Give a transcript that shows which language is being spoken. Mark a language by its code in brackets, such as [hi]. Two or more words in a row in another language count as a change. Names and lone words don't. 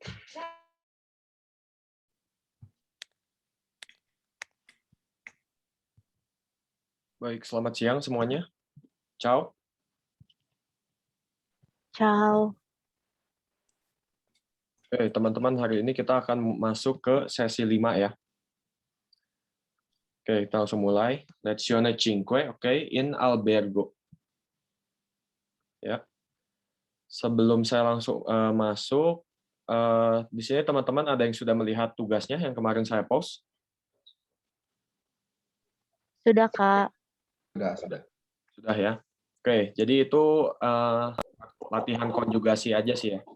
[id] Baik, selamat siang semuanya. [it] Ciao. Ciao. [id] Oke, teman-teman, hari ini kita akan masuk ke sesi 5 ya. Oke, kita langsung mulai. [it] Lezione 5, oke, in albergo. [id] Ya. Sebelum saya langsung masuk, di sini teman-teman ada yang sudah melihat tugasnya yang kemarin saya post? Sudah, Kak. Sudah. Sudah ya. Oke, jadi itu latihan konjugasi aja sih ya.